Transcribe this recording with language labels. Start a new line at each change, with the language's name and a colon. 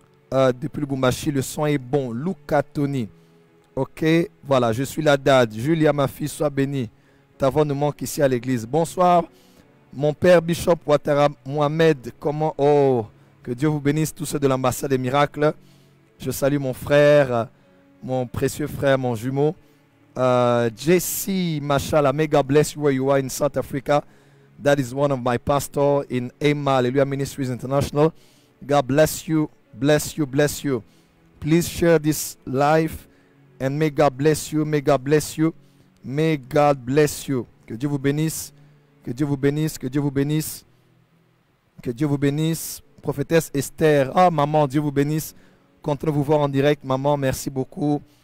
French: Depuis le Bumbashi, le son est bon. Luca Tony. Ok, voilà, je suis la dad. Julia, ma fille, sois bénie. Ta voix nous manque ici à l'église. Bonsoir, mon père Bishop Ouattara Mohamed. Comment? Oh, que Dieu vous bénisse, tous ceux de l'ambassade des miracles. Je salue mon frère, mon précieux frère, mon jumeau.
English: JC, mashallah, may God bless you where you are in South Africa. That is one of my pastors in Ema Hallelujah Ministries International. God bless you, bless you, bless you. Please share this live and may God bless you, may God bless you, may God bless you.
French: Que Dieu vous bénisse, que Dieu vous bénisse, que Dieu vous bénisse, que Dieu vous bénisse. Prophétesse Esther, ah maman, Dieu vous bénisse. Content de vous voir en direct, maman, merci beaucoup.